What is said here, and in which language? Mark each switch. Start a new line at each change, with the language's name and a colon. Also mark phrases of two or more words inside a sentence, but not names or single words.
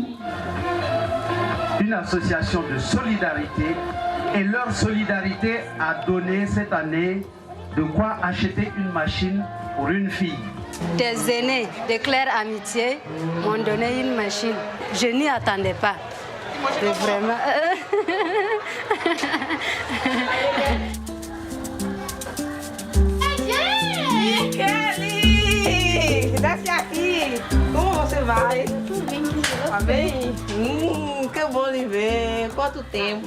French: Une association de solidarité et leur solidarité a donné cette année de quoi acheter une machine pour une fille. Des aînés de Claire Amitié m'ont donné une machine. Je n'y attendais pas. C'est vraiment...
Portuguese: Kelly! Desce aqui! Como você vai? Tudo bem, tá bem? Que bom lhe ver! Quanto tempo!